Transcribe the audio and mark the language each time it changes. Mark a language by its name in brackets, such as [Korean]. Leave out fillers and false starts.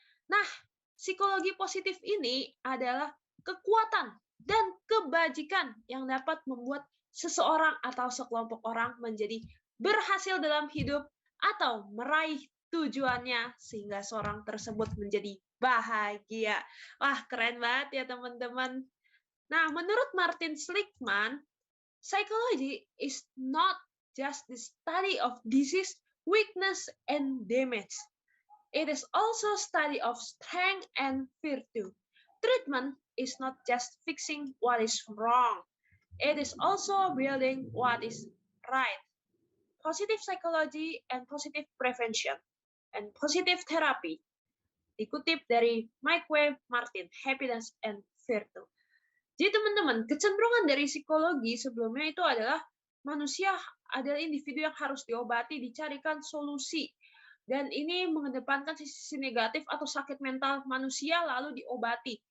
[Indonesian] Nah, psikologi positif ini adalah kekuatan dan kebajikan yang dapat membuat seseorang atau sekelompok orang menjadi berhasil dalam hidup atau meraih tujuannya sehingga seorang tersebut menjadi bahagia. Wah, keren banget ya teman-teman. Nah, menurut [English] Martin Seligman, psychology is not just the study of disease, weakness, and damage. It is also study of strength and virtue. Treatment is not just fixing what is wrong. It is also building what is right. Positive psychology and positive prevention and positive therapy. [Indonesian] Dikutip dari Mike W. Martin, Happiness and Virtue. Jadi teman-teman, kecenderungan dari psikologi sebelumnya itu adalah manusia adalah individu yang harus diobati, dicarikan solusi. Dan ini mengedepankan sisi negatif atau sakit mental manusia lalu diobati.